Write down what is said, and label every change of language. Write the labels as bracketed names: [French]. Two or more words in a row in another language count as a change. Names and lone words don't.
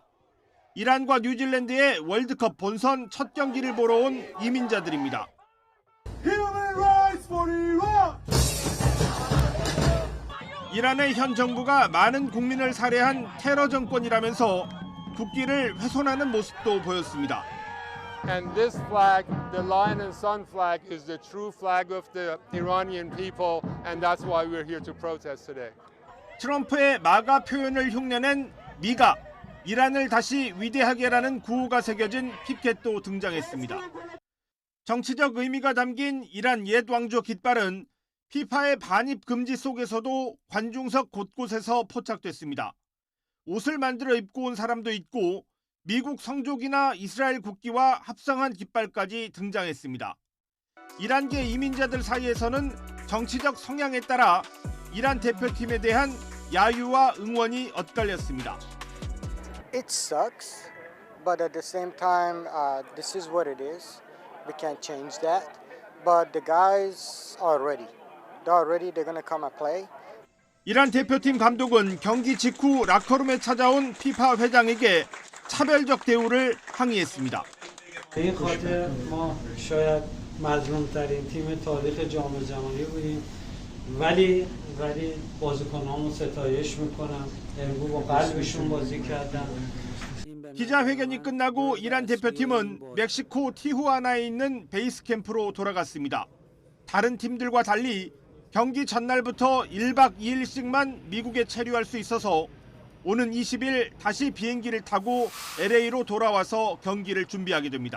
[Korean] 이란과 뉴질랜드의 월드컵 본선 첫 경기를 보러 온 이민자들입니다. 이란의 현 정부가 많은 국민을 살해한 테러 정권이라면서 국기를 훼손하는 모습도 보였습니다. [English] And this flag, the lion and sun flag, is the true flag of the Iranian people, and that's why we're here to protest today. [Korean] 트럼프의 마가 표현을 흉내낸 미가, 이란을 다시 위대하게라는 구호가 새겨진 피켓도 등장했습니다. 정치적 의미가 담긴 이란 옛 왕조 깃발은 피파의 반입 금지 속에서도 관중석 곳곳에서 포착됐습니다. 옷을 만들어 입고 온 사람도 있고 미국 성족이나 이스라엘 국기와 합성한 깃발까지 등장했습니다. 이란계 이민자들 사이에서는 정치적 성향에 따라 이란 대표팀에 대한 야유와 응원이 엇갈렸습니다. [English] It sucks, but at the same time, this is what it is. We can't change that. But the guys are ready. They're ready. They're gonna come and play. [Korean] 이란 대표팀 감독은 경기 직후 라커룸에 찾아온 피파 회장에게 차별적 대우를 항의했습니다. [Persian] به خاطر ما شاید مظلوم‌ترین تیم تاریخ جام جهانی بودیم ولی بازیکنامو ستایش میکنم. امروز با قلبشون بازی کردن. [Korean] 기자회견이 끝나고 이란 대표팀은 멕시코 티후아나에 있는 베이스 캠프로 돌아갔습니다. 다른 팀들과 달리 경기 전날부터 1박 2일씩만 미국에 체류할 수 있어서 오는 20일 다시 비행기를 타고 LA로 돌아와서 경기를 준비하게 됩니다.